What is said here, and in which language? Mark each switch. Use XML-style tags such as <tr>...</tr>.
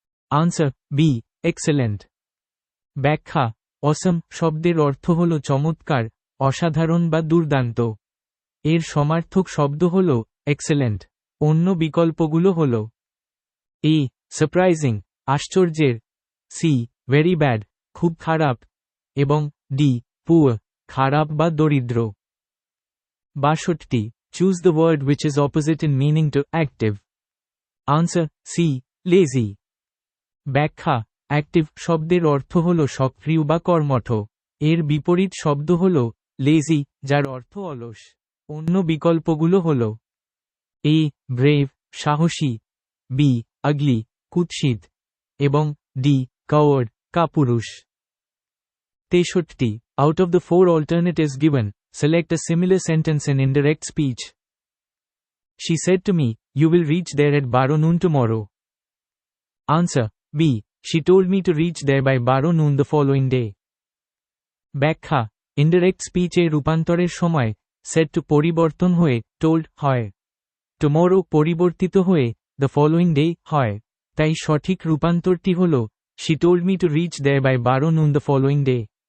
<en>Answer B excellent.</en> <bn>ব্যাখ্যা অসম শব্দের অর্থ হল চমৎকার, অসাধারণ বা দুর্দান্ত। এর সমার্থক শব্দ হল এক্সেলেন্ট। অন্য বিকল্পগুলো হল এ সারপ্রাইজিং আশ্চর্যের, সি ভেরি ব্যাড খুব খারাপ এবং ডি পুয়ার খারাপ বা দরিদ্র।</bn> <en>62 choose the word which is opposite in meaning to active। Answer C lazy.</en> <bn>ব্যাখ্যা অ্যাক্টিভ শব্দের অর্থ হল সক্রিয় বা কর্মঠ। এর বিপরীত শব্দ হল লেজি যার অর্থ অলস। অন্য বিকল্পগুলো হল এ ব্রেভ সাহসী, বি আগলি কুৎসিত এবং D coward Kapurush.</bn> <en>63 Out of the 4 alternatives given, select a similar sentence in indirect speech. She said to me, you will reach there at 12 noon tomorrow. Answer B. She told me to reach there by 12 noon the following day.</en> <bn>ব্যাখ্যা indirect স্পিচে রূপান্তরের সময় said to পরিবর্তন হয়ে told হয়, tomorrow পরিবর্তিত হয়ে the following day হয়, তাই সঠিক রূপান্তরটি হল</bn> <en>she told me to reach there by 12 noon the following day।</en>